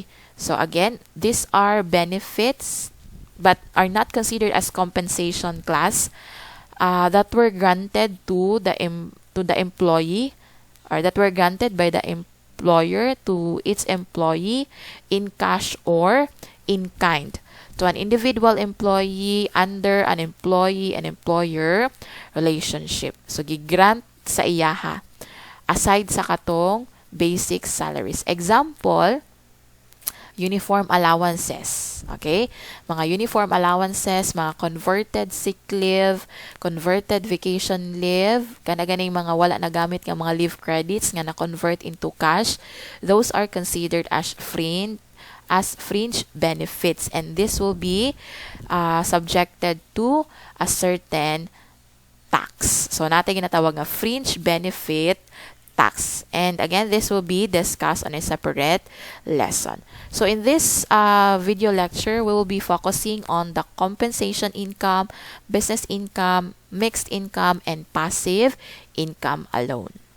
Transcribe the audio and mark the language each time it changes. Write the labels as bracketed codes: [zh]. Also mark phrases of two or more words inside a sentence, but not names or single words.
[en] So, again, these are benefits but are not considered as compensation class that were granted to the employee, or that were granted by the employer to its employee in cash or in kind to an individual employee under an employee and employer relationship. [ceb] So gigrant sa iyaha aside sa katong [en] basic salaries. Example, uniform allowances. Okay? Mga uniform allowances, mga converted sick leave, converted vacation leave, [hil] ganing mga wala nagamit ng mga [en] leave credits [hil] nga na-convert [en] into cash, those are considered as fringe benefits, and this will be subjected to a certain tax. So, [hil] natin ginatawag nga [en] fringe benefit tax. And again, this will be discussed on a separate lesson. So in this video lecture, we will be focusing on the compensation income, business income, mixed income, and passive income alone.